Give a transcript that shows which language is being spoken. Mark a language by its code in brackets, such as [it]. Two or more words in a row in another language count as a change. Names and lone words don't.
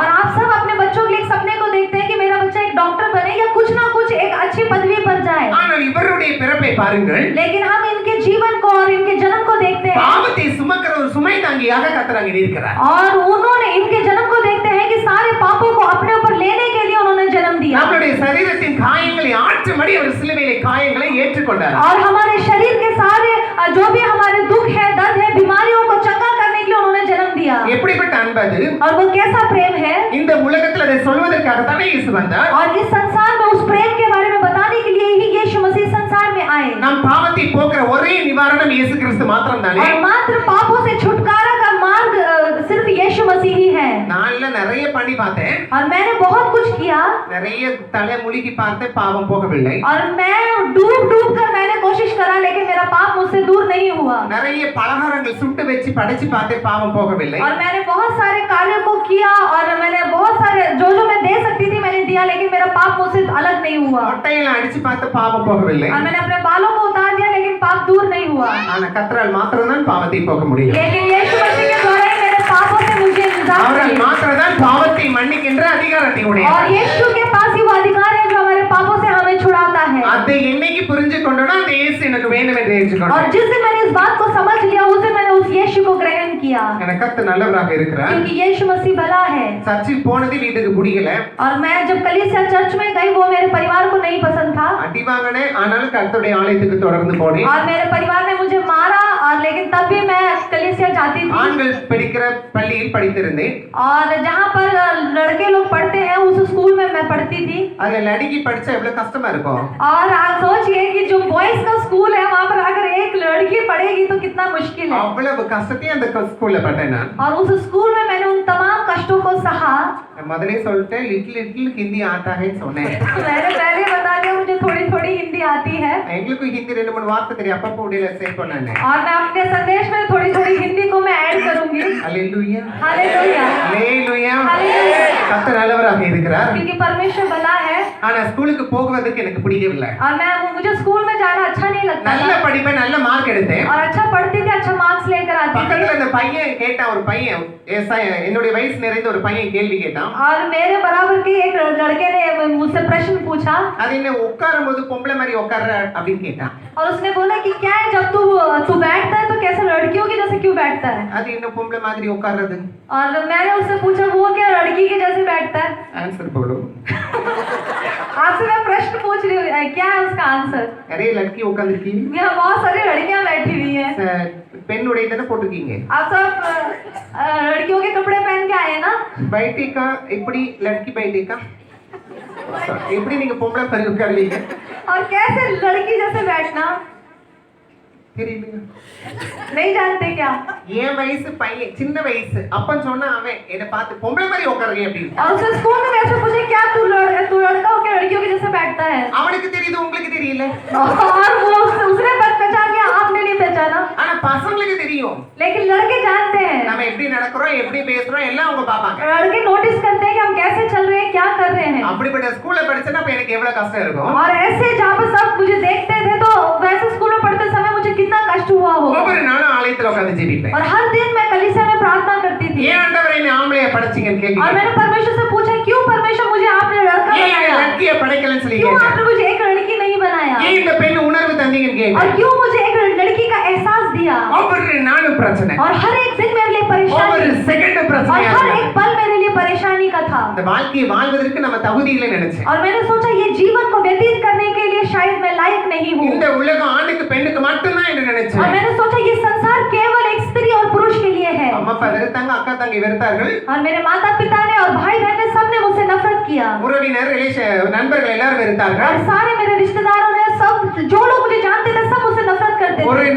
[ta] और आप सब अपने बच्चों के लिए एक सपने को देखते हैं कि मेरा बच्चा एक डॉक्टर बने या कुछ ना कुछ एक अच्छी पदवी पर जाए। ஆனால் இவருடைய பிறப்பை பாருங்கள். [hi] लेकिन हम इनके जीवन को और इनके जन्म को देखते हैं। [ta] பாவத்தை சுமக்கிற ஒரு சுமை தாங்கியாக கர்த்தர் அங்கே இருக்கிறார். [hi] और उन्होंने इनके जन्म को देखते हैं कि सारे पापों को अपने ऊपर लेने के लिए उन्होंने जन्म दिया। [ta] நம்முடைய சரீரத்தின் காயங்களை ஆற்றும்படி அவர் சிலுவையிலே காயங்களை ஏற்றுக்கொண்டார். [hi] और हमारे शरीर के सारे जो भी हमारे दुख है, दर्द है, बीमारियों को चंगा करने के लिए उन्होंने जन्म दिया। [ta] எப்படிப்பட்ட அன்பு அது? [hi] और वो कैसा प्रेम है? [ta] இந்த உலகத்தில் அதை சொல்வதற்காக தானே இயேசு வந்தார். [hi] और इस संसार में उस प्रेम के बारे में बताने के लिए ही यीशु मसीह आए [ta] நம் பாவத்தை போக்குற ஒரே நிவாரணம் இயேசு கிறிஸ்து மாத்திரம் தானே [hi] और मात्र पापों से छुटकारा का मार्ग सिर्फ यीशु मसीह ही है [ta] நான்ல நிறைய பண்ணி பார்த்தேன் [hi] और मैंने बहुत कुछ किया [ta] நிறைய தலை முழுகி பார்த்தேன் பாவம் போகவில்லை [hi] और मैं डूब डूब कर मैंने कोशिश करा लेकिन मेरा पाप मुझसे दूर नहीं हुआ [ta] நிறைய பலகாரங்கள் சுட்டு வச்சு படைச்சு பார்த்தேன் பாவம் போகவில்லை [hi] और मैंने बहुत सारे कार्यों को किया और मैंने बहुत सारे जो मैं दे सकती थी मैंने दिया लेकिन मेरा पाप मुझसे अलग नहीं हुआ [ta] மொட்டையில அடிச்சு பார்த்து பாவம் போகவில்லை [hi] और मैंने अपने बालों को उतार दिया लेकिन पाप दूर नहीं हुआ [ta] ஆனா கர்த்தரால் மாத்திரம்தான் பாவத்தை போக்க முடியும் [hi] लेकिन यीशु मसीह के द्वारा ही मेरे पापों से मुझे निजात [ta] அவரால் [hi] मिली [ta] மாத்திரம்தான் பாவத்தை மன்னிக்கின்ற அதிகாரத்தை உடையவர் [hi] और यीशु के पास ही वो अधिकार है जो हमारे पापों से हमें छुड़ाता है [ta] அதை என்னைக்கு புரிஞ்சு கொண்டோனா அந்த இயேசு எனக்கு வேணும் என்று ஏற்றுக்கொண்டேன் [hi] और जिस दिन मैंने इस बात को समझ लिया उस दिन मैंने उस यीशु को ग्रहण किया [ta] எனக்கு கர்த்தர் நல்லவராக இருக்கிறார் [hi] क्योंकि यीशु मसीह भला है [ta] சர்ச்சில் போனது வீட்டுக்கு பிடிக்கல [hi] और मैं जब कलीसिया चर्च में गई वो मेरे परिवार को नहीं पसंद था [ta] அடி வாங்கினே ஆனாலும் கர்த்தருடைய ஆலயத்துக்கு தொடர்ந்து போனேன் [hi] और मेरे परिवार ने मुझे मारा और लेकिन तब भी मैं कलीसिया जाती थी [ta] ஆண்கள் படிக்கிற பள்ளியில் படித்திருந்தேன் [hi] और जहाँ पर लड़के लोग पढ़ते हैं उस स्कूल में मैं पढ़ती थी [ta] அதுல லड़की படிச்சா எவ்வளவு கஷ்டமா இருக்கும் [hi] और आप सोचिए कि जो बॉयज का स्कूल है वहाँ पर अगर एक लड़की पढ़ेगी तो कितना मुश्किल है [ta] அவ்வளவு கஷ்டத்தையும் அந்த ஸ்கூல்ல பட்டேன் நான் [hi] और उस स्कूल में मैंने उन तमाम कष्टों को सहा [ta] முதலே சொல்லிட்டேன் [en] little little [hi] हिंदी आता है [ta] சொன்னேன் [hi] मैंने पहले बता दिया मुझे थोड़ी थोड़ी हिंदी आती है [ta] எங்களுக்கு ஹிந்தி ரெண்டு மூணு வார்த்தை தெரியும் அப்பப்போ உடையில சேர்த்து பண்ணேன் [hi] और मैं अपने संदेश में थोड़ी थोड़ी हिंदी को मैं ऐड करूंगी [ta] ஹalleluya [hi] हालेलुया [ta] ஹalleluya [hi] हालेलुया [ta] கர்த்தர் நல்லவராக இருக்கிறார் [hi] क्योंकि परमेश्वर भला है [ta] ஆனா ஸ்கூலுக்கு போகுவதற்கு எனக்கு பிடிக்கவில்லை [hi] और मुझे स्कूल में जाना अच्छा नहीं लगता [ta] நல்ல படிப்பேன் நல்ல மார்க் எடுத்தேன் [hi] और अच्छा पढ़ती थी अच्छा मार्क्स लेकर आती थी [ta] பக்கத்துல அந்த பையன் கேட்டான் ஒரு பையன் என்னுடைய வயசு நிறைந்த ஒரு பையன் கேள்வி கேட்டான் [hi] और मेरे बराबर के एक लड़के ने मुझसे प्रश्न पूछा [ta] அது என்ன உட்காரும்போது பொம்பளை மாதிரி உட்கார்ற அப்படின்னு கேட்டான் [hi] और उसने बोला कि क्या है जब तू बैठता है तो कैसे लड़कियों के जैसे क्यों बैठता है [ta] அது என்ன பொம்பளை மாதிரி உட்கார்றது [hi] और मैंने उससे पूछा वो क्या लड़की के जैसे बैठता है ஆன்சர் बोलो आपसे मैं प्रश्न पूछ रही हूँ क्या है उसका आंसर [ta] நிறைய लड़की உட்கார்ந்திருக்கீங்க [hi] यहाँ बहुत सारी लड़कियां बैठी हुई हैं [ta] பெண் உடை தானே போட்டுருக்கீங்க [hi] आप सब लड़कियों के कपड़े पहन के आए हैं ना [ta] बैठेका எப்படி [hi] लड़की बैठेका [ta] எப்படி நீங்க பொம்பளை மாதிரி உட்காருவீங்க [hi] और कैसे लड़की जैसे बैठना [ta] தெரியல [hi] नहीं जानते क्या [ta] என் வயசு பையன் சின்ன வயசு அப்பன் சொன்னா அவன் என்ன பார்த்து பொம்பளை மாதிரி உட்காருங்க அப்படின்னு [hi] और उसे स्कूल में ऐसे पूछे क्या तू लड़का हो क्या लड़कियों के जैसे बैठता है [ta] அவனுக்கு தெரியுது உங்களுக்கு தெரியல [hi] और वो उसने पहचान लिया आपने नहीं पहचाना [ta] ஆனா பசங்களுக்கு தெரியும் [hi] लेकिन लड़के जानते हैं [ta] நம்ம எப்படி நடக்கிறோம் எப்படி பேசுறோம் எல்லாம் அவங்க பாப்பாங்க [hi] लड़के नोटिस करते हैं कि हम कैसे चल रहे हैं क्या कर रहे हैं [ta] அப்படிப்பட்ட ஸ்கூல்ல படிச்சேன்னா அப்ப எனக்கு எவ்வளவு கஷ்டம் இருக்கும் [hi] और ऐसे जहाँ पर सब मुझे देखते थे तो वैसे स्कूल में पढ़ते समय मुझे कितना कष्ट हुआ होगा [ta] ஒவ்வொரு நாளும் ஆலயத்துல உட்கார்ந்து ஜெபிப்பேன் [hi] और हर दिन मैं कलीसिया में प्रार्थना करती थी [ta] ஏன் ஆண்டவரே என்ன ஆம்பளைய படைச்சீங்கன்னு [hi] और [ta] கேக்குறீங்க [hi] मैंने परमेश्वर से पूछा क्यों परमेश्वर मुझे आपने लड़का [ta] ஏன் [hi] बनाया [ta] லட்கிய படைக்கலன்னு சொல்லி [hi] क्यों [ta] கேட்டேன் [hi] आपने मुझे एक लड़की नहीं बनाया [ta] ஏன் இந்த பெண் உணர்வு தந்தீங்கன்னு [hi] और [ta] கேட்டேன் [hi] क्यों मुझे एक लड़की का एहसास दिया [ta] ஒவ்வொரு நாளும் பிரச்சனை [hi] और हर एक दिन मेरे लिए [ta] ஒவ்வொரு [hi] परेशानी [ta] செகண்ட் [hi] और [ta] பிரச்சனையா [hi] हर [ta] இருந்தது. [hi] एक पल मेरे लिए परेशानी का था [ta] இந்த வாழ்க்கையை வாழ்வதற்கு நம்ம தகுதி இல்லைன்னு நினைச்சேன் [hi] और मैंने सोचा ये जीवन को व्यतीत करने के लिए शायद मैं लायक नहीं हूँ [ta] இந்த உலகம் ஆணுக்கு பெண்ணுக்கு மட்டும்தான் என்று [hi] और [ta] நினைச்சேன் [hi] मैंने सोचा ये संसार केवल एक स्त्री और पुरुष के लिए है [ta] அம்மா அப்பா வெறுத்தாங்க அக்கா தங்கி வெறுத்தார்கள் [hi] और मेरे माता पिता ने और भाई बहन ने सबने मुझसे नफरत किया [ta] உறவினர் நண்பர்கள் எல்லாரும் வெறுத்தார்கள் [hi] और सारे मेरे रिश्तेदारों ने सब जो लोग मुझे जानते थे सब मुझसे नफरत करते [ta] ஒரு [hi] थे